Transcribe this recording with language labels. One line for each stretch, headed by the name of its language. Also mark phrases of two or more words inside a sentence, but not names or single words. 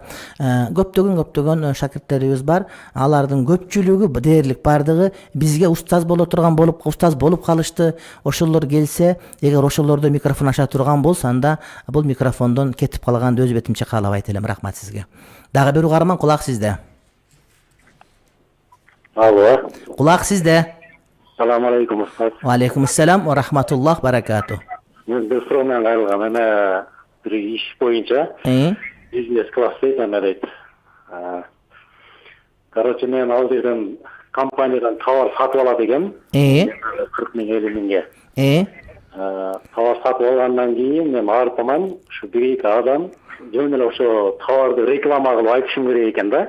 Kyrgyz: Көптөгөн шакирттерибиз бар. Алардын көпчүлүгү дээрлик бардыгы бизге устаз боло турган устаз болуп калышты. Ошолор келсе, эгер ошолордо микрофон аша турган болсо, анда бул микрофондон кетип калганды өз бетимче каалабайт элем. Рахмат сизге. Дагы бир угарман, кулак сизде. Алло. Кулак сизде.
Arabic: سلام عليكم. وعليكم السلام ورحمة الله بركاته.
Kyrgyz: Мен бир суроо менен кайрылгам. Эме бир иш боюнча бизнес класс дейт, эме дейт. Короче, мен ал жерден компаниядан товар сатып алат экенмин. 40 миң 50 миңге. Товар сатып алгандан кийин мен артыман ушу бир-эки адам жөн эле ошо товарды реклама кылып айтышым керек экен да.